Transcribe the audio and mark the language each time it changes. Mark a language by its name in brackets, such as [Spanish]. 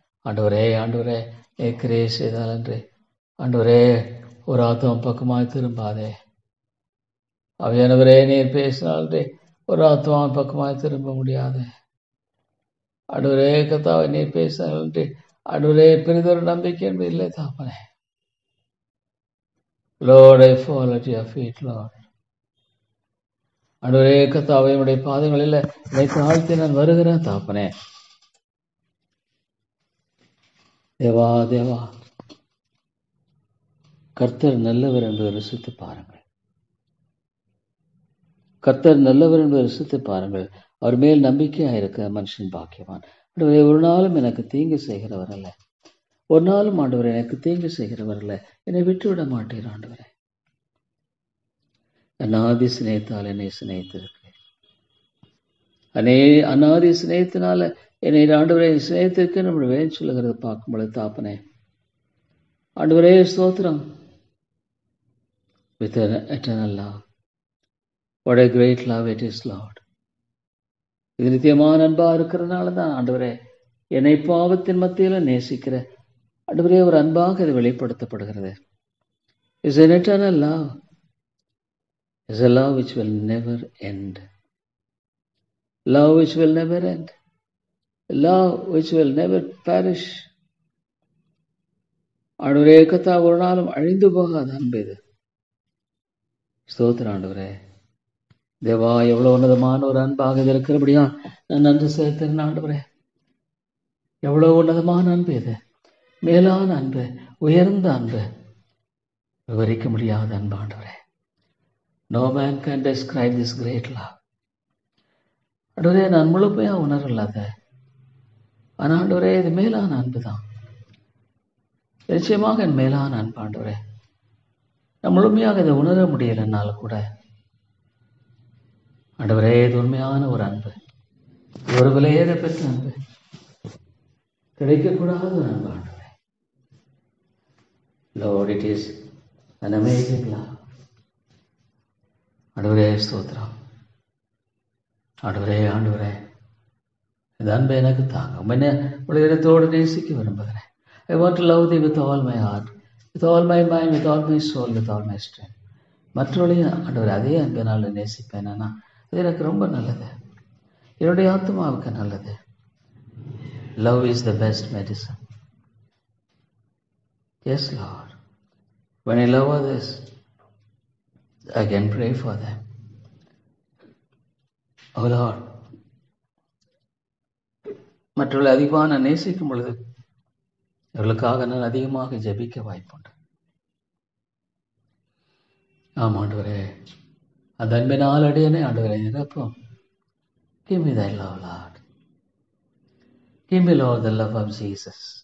[Tamil] ஆண்டவரே, ஆண்டவரே, கிரியை செய்தால் என்று ஆண்டவரே ஒரு ஆத்துவம் பக்கமாய் திரும்பாதே. அவையானவரே, நீர் பேசினாலே ஒரு ஆத்துவம் பக்கமாய் திரும்ப முடியாது. ஆண்டவரே கர்த்தாவே, நீர் பேசினாலே ஆண்டவரே பெரிதொரு நம்பிக்கை என்பது இல்லை தாப்பனே. [English] Lord, I fall at your feet, Lord. [Tamil] ஆண்டவரே கர்த்தாவே, உம்முடைய பாதங்களில் என்னை தாழ்த்தி நான் வருகிறேன் தாப்பனே. தேவா, தேவா, கர்த்தர் நல்லவர் என்று ருசித்து பாருங்கள். கர்த்தர் நல்லவர் என்று ருசித்து பாருங்கள். அவர் மேல் நம்பிக்கையாக இருக்க மனுஷன் பாக்கியவான். ஆண்டவரே, ஒரு நாளும் எனக்கு தீங்கு செய்கிறவர் அல்ல, ஒரு நாளும் ஆண்டவரே எனக்கு தீங்கு செய்கிறவர் அல்ல. என்னை விட்டுவிட மாட்டீர் ஆண்டவரே. அநாதி சிநேகத்தால் என்னை சிநேகித்திருக்கிறேன். அநாதி சிநேகத்தினால என்னை ஆண்டவரே சிநேகத்திற்கு நம்ம வேன் சொல்லுகிறது பார்க்கும்பொழுது தாப்பனே, ஆண்டவரே ஸ்தோத்திரம். [English] With an eternal love, what a great love it is, Lord. [Tamil] இது நித்தியமான அன்பா இருக்கிறதுனால தான் ஆண்டவரே என்னை பாவத்தின் மத்தியில் நேசிக்கிற ஆண்டவரே ஒரு அன்பாக இது வெளிப்படுத்தப்படுகிறது. [English] Is an eternal love. Is a love which will never end. Love which will never end. Love which will never perish. [Tamil] ஆண்டவரே கர்த்தா, ஒரு நாளும் அழிந்து போகாத அன்பு இது. ஸ்தோத்திரம் ஆண்டவரே. தேவா, எவ்வளவு உன்னதமான ஒரு அன்பாக இது இருக்கிறபடியா நான் நன்றி செலுத்துகிறேன் ஆண்டவரே. எவ்வளவு உன்னதமான அன்பு இது, மேலான அன்பு, உயர்ந்த அன்பு, விவரிக்க முடியாத அன்பு ஆண்டவரே. [English] No man can describe this great love. [Tamil] ஆண்டவரே, நான் முழுமையா உணரலாத, ஆனா ஆண்டவரே இது மேலான அன்பு தான். நிச்சயமாக என் மேலான அன்பு ஆண்டவரே. நான் முழுமையாக இதை உணர முடியலன்னாலும் கூட ஆண்டவரே, இது உண்மையான ஒரு அன்பு, ஒரு விலையேற பெற்ற அன்பு, கிடைக்கக்கூடாத ஒரு அன்பு ஆண்டவரே. [English] Lord, it is an amazing love. [Tamil] ஆண்டவரே ஸ்தோத்திரம். ஆண்டவரே, ஆண்டவரே, இந்த அன்பை எனக்கு தாங்க. உண்மையை உலகத்தோடு நேசிக்க விரும்புகிறேன். [English] I want to love thee with all my heart, with all my mind, with all my soul, with all my strength. [Tamil] மற்றவர்களையும் ஆண்டவரே அதே அன்பினால் நேசிப்பேன். ஆனால் அது எனக்கு ரொம்ப நல்லது, என்னுடைய ஆத்மாவுக்கு நல்லது. [English] Love is the best medicine. Yes, Lord. When I love others, I can pray for them. Oh Lord, [Tamil] மற்றவர்களை அதிகமாக நான் நேசிக்கும் பொழுது அவர்களுக்காக நான் அதிகமாக ஜெபிக்க வாய்ப்புண்டு. ஆம் ஆண்டவரே, அந்த அன்பினால் அடியனே ஆண்டவரே நிரப்பும். [English] Give me thy love, Lord. Give me, Lord, the love of Jesus.